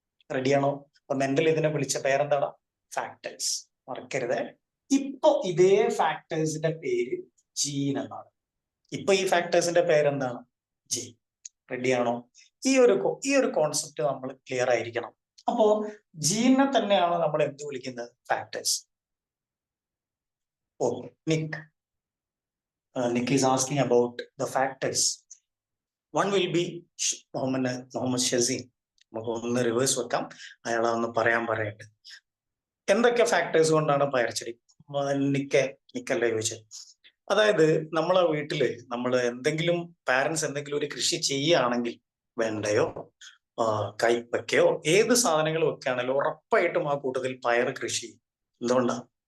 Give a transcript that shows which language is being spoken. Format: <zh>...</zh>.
<ml>റെഡിയാണോ? അപ്പൊ മെന്റൽ ഇതിനെ വിളിച്ച പേരെന്താണ്? ഫാക്ടേഴ്സ്. മറക്കരുത്. ഇപ്പൊ ഇതേ ഫാക്ടേഴ്സിന്റെ പേര് ജീൻ എന്നാണ്. ഇപ്പൊ ഈ ഫാക്ടേഴ്സിന്റെ പേരെന്താണ്? ജീൻ. റെഡിയാണോ? ഈ ഒരു കോൺസെപ്റ്റ് നമ്മൾ ക്ലിയർ ആയിരിക്കണം. അപ്പോ ജീനെ തന്നെയാണ് നമ്മൾ എന്ത് വിളിക്കുന്നത്? Factors.</ml> <en>ഓ, Nick is asking about the factors. One will be Mohammed Shazin.</en> <ml>നമുക്ക് ഒന്ന് റിവേഴ്സ് വെക്കാം, അയാളെ ഒന്ന് പറയട്ടെ. എന്തൊക്കെ ഫാക്ടേഴ്സ് കൊണ്ടാണ് പയർച്ചെടി? നിക്കല്ലേ ചോദിച്ചത്. അതായത് നമ്മളെ വീട്ടില് നമ്മൾ പാരന്റ്സ് എന്തെങ്കിലും ഒരു കൃഷി ചെയ്യുകയാണെങ്കിൽ, വെണ്ടയോ കൈപ്പക്കയോ ഏത് സാധനങ്ങൾ വെക്കുകയാണെങ്കിലും ഉറപ്പായിട്ടും ആ കൂട്ടത്തിൽ പയർ കൃഷി ചെയ്യും. എന്തുകൊണ്ടാണ്?</ml>